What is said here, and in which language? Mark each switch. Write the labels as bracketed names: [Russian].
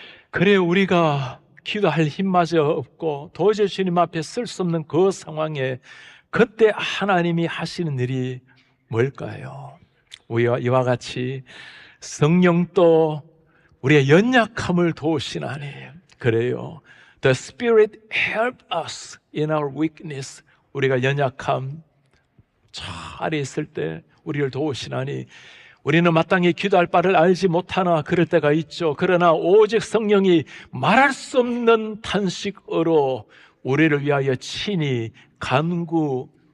[Korean] 그래 우리가 기도할 힘마저 없고 도저히 주님 앞에 쓸 수 없는 그 상황에 그때 하나님이 하시는 일이 뭘까요? 이와 같이 성령도 우리의 연약함을 도우시나니, 그래요. [English] The Spirit helped us in our weakness. [Korean] 우리가 연약함 잘 있을 때 우리를 도우시나니, 우리는 마땅히 기도할 바를 알지 못하나 그럴 때가 있죠. 그러나 오직 성령이 말할 수 없는 탄식으로 우리를 위하여 친히 간구하시느니라.